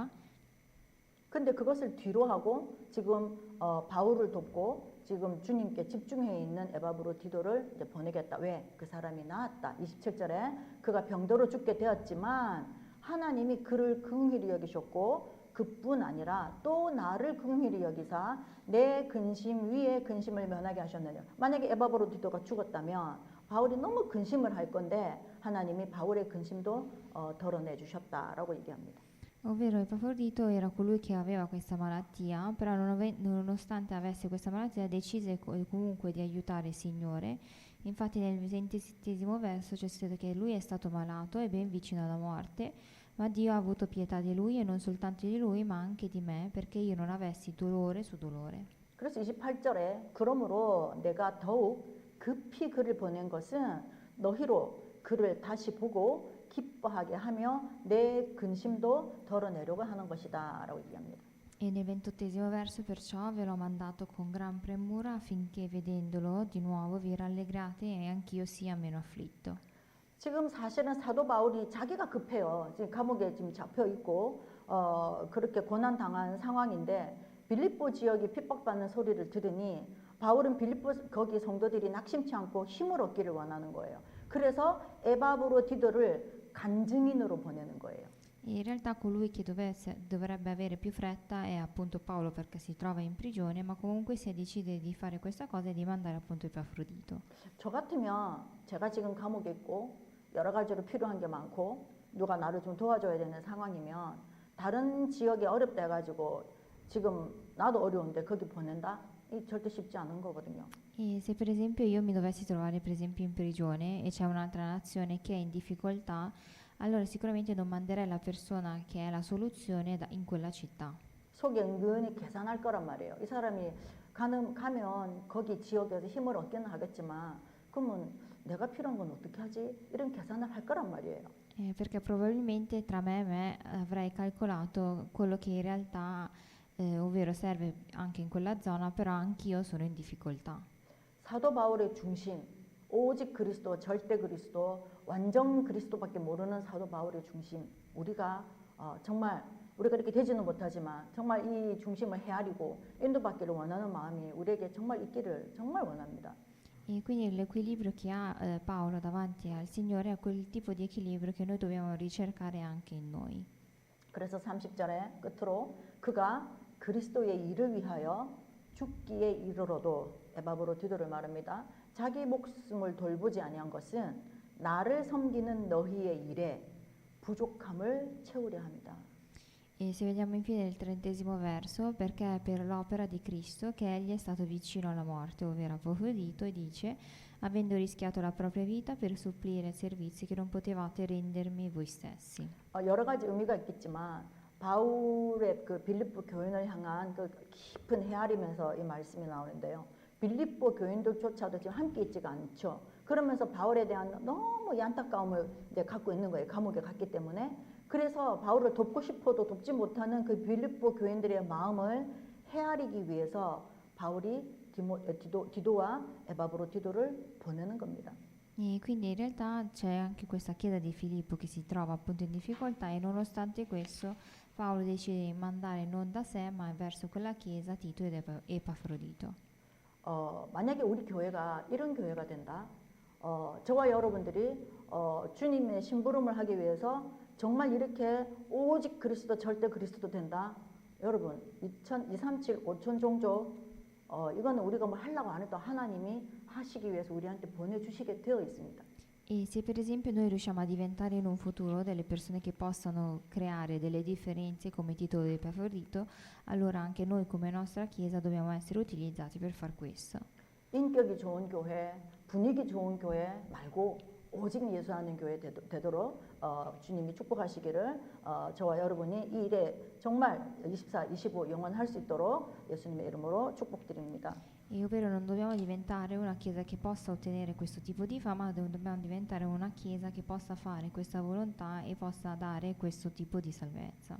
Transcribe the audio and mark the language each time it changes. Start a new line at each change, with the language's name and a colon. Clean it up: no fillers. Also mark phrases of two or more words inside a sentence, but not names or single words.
Korean: 근데 그것을 뒤로 하고 지금 바울을 돕고 지금 주님께 집중해 있는 에바브로 디도를 이제 보내겠다. 왜? 그 사람이 나았다. 27절에 그가 병도로 죽게 되었지만 하나님이 그를 긍휼히 여기셨고 그뿐 아니라 또 나를 긍휼히 여기사 내 근심 위에 근심을 면하게 하셨느냐. 만약에 에바브로 디도가 죽었다면 바울이 너무 근심을 할 건데 하나님이 바울의 근심도 덜어내 주셨다라고 얘기합니다.
Italian: Ovvero Epafrodito era colui che aveva questa malattia, però nonostante avesse questa malattia decise comunque di aiutare il Signore. Infatti nel 27esimo verso c'è scritto che lui è stato malato e ben vicino alla morte, ma Dio ha avuto pietà di lui e non soltanto di lui ma anche di me perché io non avessi dolore su dolore.
Korean: 그래서 28절에 그러므로 내가 더욱 급히 그를 보낸 것은 너희로 그를 다시 보고 기뻐하게 하며 내 근심도 덜어내려고 하는 것이다 라고 얘기합니다.
Italian: E nel 28° verso perciò ve l'ho mandato con gran premura affinché vedendolo di nuovo vi rallegrate e anch'io sia meno afflitto.
Korean: 지금 사실은 사도 바울이 자기가 급해요. 지금 감옥에 지금 잡혀 있고 그렇게 고난 당한 상황인데 빌립보 지역이 핍박받는 소리를 들으니 바울은 빌립보 거기 성도들이 낙심치 않고 힘을 얻기를 원하는 거예요. 그래서 에바브로디도를 간증인으로 보내는 거예요.
Italian: E in realtà colui che dovrebbe avere più fretta è appunto Paolo perché si trova in prigione, ma comunque si decide di fare questa cosa e di mandare appunto Epafrodito.
Korean: 저 같으면 제가 지금 감옥에 있고 여러 가지로 필요한 게 많고 누가 나를 좀 도와줘야 되는 상황이면 다른 지역이 어렵다 해가지고 지금 나도 어려운데 거기 보낸다? 이 절대 쉽지 않은 거거든요.
Italian: E se per esempio io mi dovessi trovare per esempio in prigione e c'è un'altra nazione che è in difficoltà, allora sicuramente non manderei la persona che è la soluzione in quella città.
Korean: 속에 은근히 계산할 거란 말이에요. 이 사람이 가면 거기 지역에서 힘을 얻기는 하겠지만 그러면 내가 필요한 건 어떻게 하지? 이런 계산을 할 거란 말이에요.
Italian: Perché probabilmente tra me e me avrei calcolato quello che in realtà, ovvero serve anche in quella zona, però anch'io sono in difficoltà.
Korean: 사도 바울의 중심, 오직 그리스도, 절대 그리스도, 완전 그리스도밖에 모르는 사도 바울의 중심, 우리가 정말 우리가 이렇게 되지는 못하지만 정말 이 중심을 헤아리고 인도받기를 원하는 마음이 우리에게 정말 있기를 정말 원합니다.
Italian: E quindi l'equilibrio che ha Paolo davanti al Signore è quel tipo di equilibrio che noi dobbiamo ricercare anche in noi.
Korean: 그래서 30절에 끝으로 그가 그리스도의 일을 위하여 죽기에 이르러도 에바브로디도를 말합니다. 자기 목숨을 돌보지 아니한 것은 나를 섬기는 너희의 일에 부족함을 채우려 합니다.
Italian: E se vediamo infine il 30° verso, perché è per l'opera di Cristo che egli è stato vicino alla morte, ovvero Epafrodito, e dice, avendo rischiato la propria vita per supplire servizi che non potevate rendermi voi stessi.
Korean: 여러 가지 의미가 있겠지만 바울의 그 빌립보 교인을 향한 그 깊은 헤아리면서 이 말씀이 나오는데요. 빌립보 교인들조차도 지금 함께 있지가 않죠. 그러면서 바울에 대한 너무 이 안타까움을 이제 갖고 있는 거예요. 감옥에 갔기 때문에. 그래서 바울을 돕고 싶어도 돕지 못하는 그 빌립보 교인들의 마음을 헤아리기 위해서 바울이 디도와 에바브로디도를 보내는 겁니다.
Italian: E quindi in realtà c'è anche questa chiesa di Filippo che si trova appunto in difficoltà e nonostante questo Paolo decide di mandare non da sé ma verso quella chiesa Tito ed Epafrodito.
Korean: 만약에 우리 교회가 이런 교회가 된다. 저와 여러분들이 주님의 심부름을 하기 위해서 정말 이렇게 오직 그리스도 절대 그리스도 된다. 여러분 237 5천 종족 이거는 우리가 뭐 하려고 안 해도 하나님이 하시기 위해서 우리한테 보내주시게 되어 있습니다.
Italian: E se per esempio noi riusciamo a diventare in un futuro delle persone che possano creare delle differenze come Tito e Epafrodito, allora anche noi come nostra chiesa dobbiamo essere utilizzati per far questo.
Korean: 인격이 좋은 교회, 분위기 좋은 교회 말고 오직 예수하는 교회 되도록 주님이 축복하시기를 저와 여러분이 이 일에 정말 24, 25 영원할 수 있도록 예수님의 이름으로 축복드립니다.
Italian: E ovvero non dobbiamo diventare una chiesa che possa ottenere questo tipo di fama, ma dobbiamo diventare una chiesa che possa fare questa volontà e possa dare questo tipo di salvezza.